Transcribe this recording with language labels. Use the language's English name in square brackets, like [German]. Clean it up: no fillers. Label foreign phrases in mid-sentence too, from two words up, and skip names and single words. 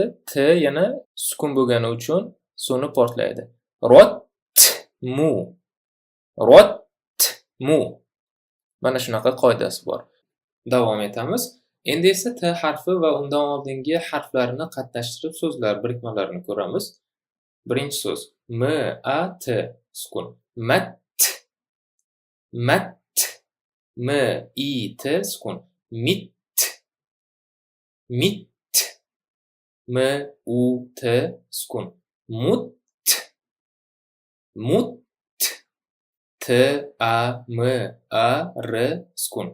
[Uzbek] T yana sukun bo'lgani uchun so'nib portlaydi. Rotmu. Mana shunaqa qoidasi bor. Davom etamiz. Endi esa t harfi va undan oldingi harflarni qatnashtirib so'zlar birikmalarini ko'ramiz. Birinchi so'z m-a-t sukun. Mat. M-i-t sukun. Mit. M-u-t sukun. Mut. T-a-m-a-r sukun.